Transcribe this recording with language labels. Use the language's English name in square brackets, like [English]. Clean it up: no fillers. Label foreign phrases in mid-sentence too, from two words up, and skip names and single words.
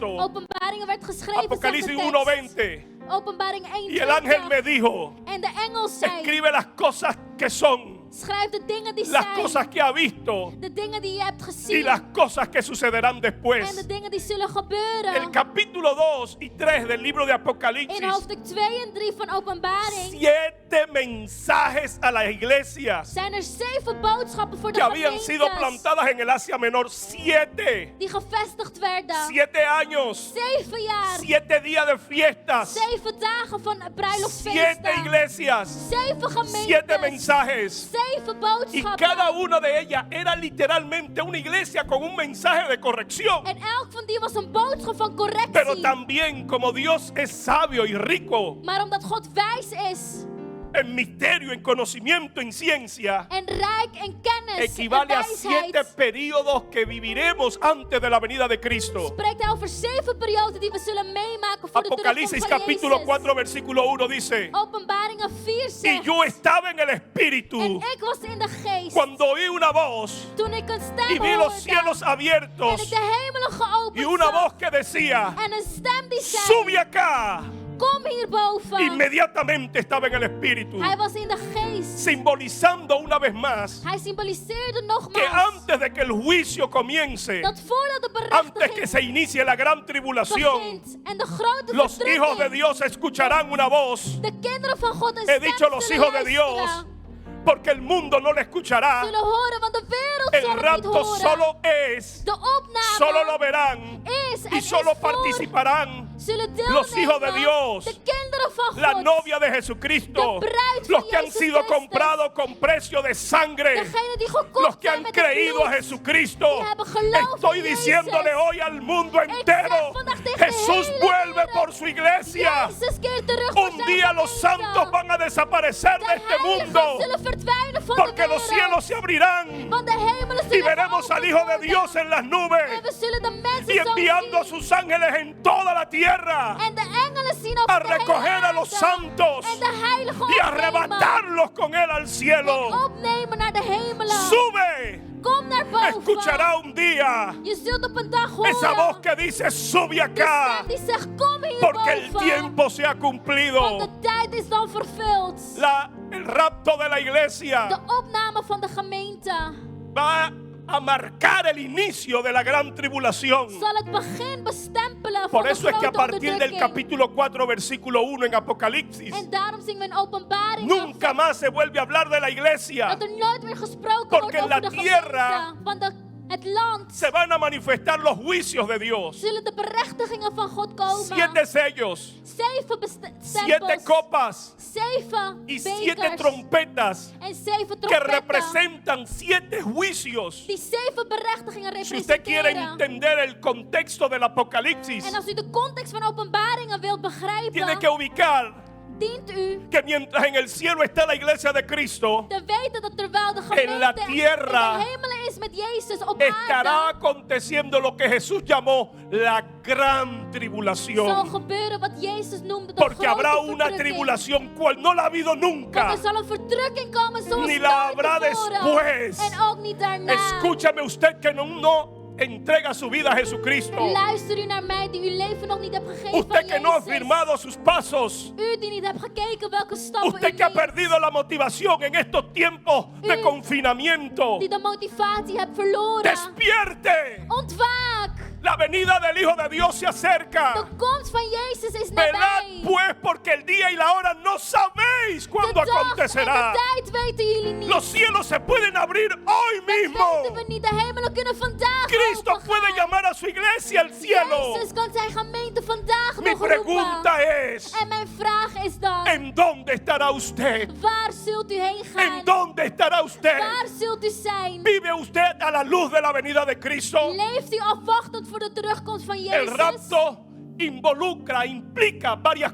[Dutch] Openbaringen werd geschreven, [Spanish] Apocalipsis [Dutch] zegt de tekst. [Spanish] 1:20. [Dutch] Openbaring 1:20. [Spanish] Y el ángel me dijo, [Dutch] En de engel zei, [Spanish] escribe las cosas que son, [Dutch] schrijf de dingen die [Spanish] las [Dutch] zijn. [Spanish] cosas que ha visto [Dutch] De dingen die je hebt [Spanish] y [Dutch] gezien. [Spanish] las cosas que sucederán [Dutch] En [Spanish] después. [Dutch] de dingen die zullen gebeuren. [Spanish] El capítulo 2 y 3 del libro de [Dutch] In [Spanish] Apocalipsis, [Dutch] hoofdstuk 2 en 3 van openbaring [Spanish] 7 mensajes a las iglesias [Dutch] zijn er 7 boodschappen voor de [Spanish] que habían sido [Dutch] gemeentes [Spanish] plantadas en el Asia Menor. [Dutch] 7 die gevestigd werden. [Spanish] 7 años, [Dutch] 7 jaar. [Spanish] 7 días de fiestas, [Dutch] 7 dagen van [Spanish] 7 [Dutch] bruiloftsfeesten. [Spanish] iglesias, [Dutch] 7 gemeentes. [Spanish] 7 mensajes. [Dutch] 7 [Spanish] Y [Dutch] boodschappen. [Spanish] cada una de ellas era literalmente una iglesia con un mensaje de corrección. [Dutch] En elk van die was een boodschap van correctie. [Spanish] Pero también como Dios es sabio y rico [Dutch] Maar omdat God wijs is [Spanish] en misterio, en conocimiento, en ciencia, [Dutch] en rijk en kennis [Spanish] equivale [Dutch] en [Spanish] a 7 [Dutch] wijsheid, [Spanish] periodos que viviremos antes de la venida de Cristo. [Dutch] spreekt hij over 7 perioden die we zullen meemaken voor de [Spanish] Apocalipsis [Dutch] terugkomst van [Spanish] capítulo [Dutch] Jezus. [Spanish] 4 versículo 1 dice, [Dutch] Openbaringen 4 [Spanish] y [Dutch] zegt, [Spanish] yo estaba en el Espíritu [Dutch] en ik was in de geest, [Spanish] cuando oí una voz [Dutch] toen ik een [Spanish] y [Dutch] stem [Spanish] vi los [Dutch] hoorde, [Spanish] cielos [Dutch] en [Spanish] abiertos [Dutch] ik de hemelen geopend [Spanish] y una [Dutch] zag, [Spanish] voz que decía, [Dutch] en een stem die zei, [Spanish] sube acá. [Dutch] kom hierboven. [Spanish] Inmediatamente estaba en el Espíritu, [Dutch] Hij was in de geest. [Spanish] simbolizando una vez más [Dutch] Hij symboliseerde [Spanish] que [Dutch] nogmaals [Spanish] antes de que el juicio comience, [Dutch] dat voordat de [Spanish] antes que [Dutch] berechtiging [Spanish] se inicie la gran tribulación, [Dutch] begint en de grote [Spanish] los hijos de [Dutch] verdrukking, [Spanish] Dios escucharán una voz. [Dutch] de kinderen van God een [Spanish] He [Dutch] stem [Spanish] dicho los [Dutch] zullen [Spanish] hijos de Dios, [Dutch] luisteren, [Spanish] porque el mundo no le escuchará. [Dutch] zullen horen, want de wereld [Spanish] El [Dutch] zal het niet [Spanish] rapto [Dutch] horen. [Spanish] solo es, [Dutch] De opname [Spanish] solo lo verán [Dutch] is en [Spanish] y solo [Dutch] is voor, [Spanish] participarán [Dutch] zullen [Spanish] los hijos de [Dutch] deelnemen [Spanish] Dios, [Dutch] de kinderen van [Spanish] la [Dutch] God, [Spanish] novia de Jesucristo, [Dutch] de bruid van [Spanish] los que han [Dutch] Jezus [Spanish] sido [Dutch] Christus, [Spanish] comprados con precio de sangre, [Dutch] degenen die gekocht [Spanish] los que [Dutch] zijn [Spanish] han [Dutch] met het [Spanish] creído a [Dutch] bloed. [Spanish] Jesucristo. [Dutch] Die hebben geloof [Spanish] Estoy [Dutch] in [Spanish] diciéndole [Dutch] Jezus. [Spanish] hoy al mundo entero, [Dutch] zeg vandaag tegen de [Spanish] Jesús [Dutch] hele [Spanish] vuelve [Dutch] wereld, [Spanish] por su iglesia. [Dutch] Jezus keert terug voor [Spanish] Un [Dutch] zijn [Spanish] día los [Dutch] gemeente. [Spanish] santos van a desaparecer de [Dutch] De [Spanish] este [Dutch] heiligen [Spanish] mundo, [Dutch] zullen verdwijnen van [Spanish] porque [Dutch] de [Spanish] los [Dutch] wereld. [Spanish] cielos se abrirán [Dutch] Want de hemelen [Spanish] y [Dutch] zullen [Spanish] veremos al [Dutch] geopend [Spanish] Hijo de [Dutch] worden. [Spanish] Dios en las [Dutch] En [Spanish] nubes [Dutch] we zullen de mensen [Spanish] y [Dutch] zo [Spanish] enviando a [Dutch] zien. [Spanish] sus ángeles en toda la tierra [Dutch] En de engelen zien over [Spanish] a [Dutch] de hele [Spanish] recoger a los [Dutch] aarde. [Spanish] santos [Dutch] En de heiligen [Spanish] y [Dutch] opnemen. [Spanish] arrebatarlos con él al [Dutch] En [Spanish] cielo. [Dutch] opnemen naar de hemelen. [Spanish] Sube, [Dutch] Kom naar boven. [Spanish] escuchará un día [Dutch] Je zult op een dag horen. [Spanish] esa voz que dice sube [Dutch] de [Spanish] acá, [Dutch] stem die zegt kom hier [Spanish] porque el [Dutch] boven. [Spanish] tiempo se ha [Dutch] Want [Spanish] cumplido. [Dutch] de tijd is dan vervuld. [Spanish] El rapto de la [Dutch] De [Spanish] iglesia [Dutch] opname van de gemeente [Spanish] va a marcar el inicio de la gran tribulación. [Dutch] zal het begin bestempelen van [Spanish] Por [Dutch] de [Spanish] eso es que a [Dutch] grote [Spanish] partir del [Dutch] onderdrukking. [Spanish] capítulo 4, versículo 1 en Apocalipsis, [Dutch] En daarom zien we in openbaring [Spanish] nunca más se vuelve a hablar de la iglesia. [Dutch] dat er nooit meer gesproken [Spanish] Porque [Dutch] wordt [Spanish] en [Dutch] over [Spanish] la [Dutch] de [Spanish] tierra [Dutch] gemeente. Want het land [Spanish] Se van a manifestar los juicios de Dios. [Dutch] zullen de berechtigingen van God komen. [Spanish] 7 sellos, [Dutch] 7 [Spanish] 7 [Dutch] stempels, [Spanish] copas [Dutch] 7 [Spanish] y 7 [Dutch] bekers [Spanish] trompetas [Dutch] en 7 [Spanish] que [Dutch] trompetten [Spanish] representan 7 juicios. [Dutch] die 7 berechtigingen [Spanish] Si usted quiere [Dutch] representeren. [Spanish] entender el contexto del Apocalipsis, [Dutch] En als u de context van openbaringen wilt [Spanish] tiene [Dutch] begrijpen, [Spanish] que ubicar [Dutch] dient u [Spanish] que mientras en el cielo está la iglesia de Cristo, [Dutch] te weten dat terwijl de [Spanish] En la [Dutch] gemeente [Spanish] tierra [Dutch] in de hemelen is met Jezus op [Spanish] estará [Dutch] aarde, [Spanish] aconteciendo lo que Jesús llamó la gran [Dutch] zal [Spanish] tribulación. [Dutch] gebeuren wat Jezus noemde de [Spanish] Porque habrá [Dutch] grote [Spanish] una [Dutch] verdrukking. [Spanish] tribulación cual no la ha habido [Dutch] Want [Spanish] nunca. [Dutch] er zal een verdrukking komen zoals [Spanish] Ni la [Dutch] nooit [Spanish] habrá [Dutch] tevoren. [Spanish] después. [Dutch] En ook niet daarna. [Spanish] Escúchame usted que no entrega su vida a Jesucristo. [Dutch] Luister u naar mij die uw leven nog niet hebt gegeven [Spanish] Usted [Dutch] aan [Spanish] que no ha [Dutch] Jezus. [Spanish] firmado sus pasos. [Dutch] U die niet hebt gekeken welke stappen [Spanish] Usted [Dutch] u [Spanish] que ha [Dutch] neemt. [Spanish] perdido la motivación en estos tiempos de [Dutch] U [Spanish] confinamiento. [Dutch] Die de motivatie hebt verloren. [Spanish] Despierte. [Dutch] Ontwaak. [Spanish] La venida del Hijo de Dios se acerca. [Dutch] De komst van Jezus is [Spanish] Velad [Dutch] nabij. [Spanish] pues, porque el día y la hora no sabéis [Dutch] De [Spanish] cuándo [Dutch] dag en [Spanish] acontecerá. [Dutch] de tijd weten jullie niet. [Spanish] Los cielos se pueden abrir hoy [Dutch] Dat [Spanish] mismo. [Dutch] weten we niet. De hemelen kunnen vandaag [Spanish] Cristo [Dutch] opengaan. [Spanish] puede llamar a su iglesia al cielo. [Dutch] Jezus kan zijn gemeente vandaag [Spanish] Mi [Dutch] nog roepen. [Spanish] pregunta es, [Dutch] En mijn vraag is dan, [Spanish] ¿en dónde estará usted? [Dutch] waar zult u heen [Spanish] ¿En [Dutch] gaan? [Spanish] dónde estará usted? [Dutch] Waar zult u zijn? [Spanish] ¿Vive usted a la luz de la venida de Cristo? [Dutch] Leeft u afwachtend voor de terugkomst van [Spanish] El [Dutch] Jezus? [Spanish] rapto implica varias